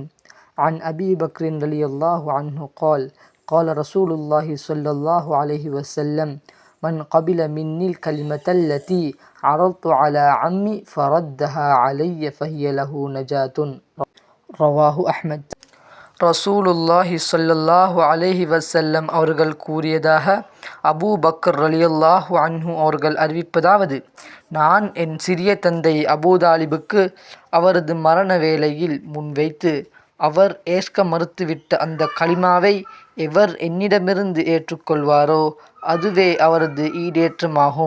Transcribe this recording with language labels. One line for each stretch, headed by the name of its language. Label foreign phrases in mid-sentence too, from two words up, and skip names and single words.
Arabic: عن أبي بكر رضي الله عنه قال قال رسول الله صلى الله عليه وسلم من قبل مني الكلمة التي عرضت على عمي فردها علي فهي له نجاة. رواه أحمد. رسول الله صلى الله عليه وسلم
Tamil: அவர்கள் கூறியதாக அபூ பக்கர்
Arabic: رضي الله عنه
Tamil: அவர்கள் அறிவிப்பதாவது, நான் என் சிறிய தந்தை அபூதாலிபுக்கு அவரது மரண வேளையில் முன்வைத்து அவர் ஏற்க மறுத்துவிட்ட அந்த கலிமாவை எவர் என்னிடமிருந்து ஏற்றுக்கொள்வாரோ அதுவே அவரது ஈடேற்றமாகும்.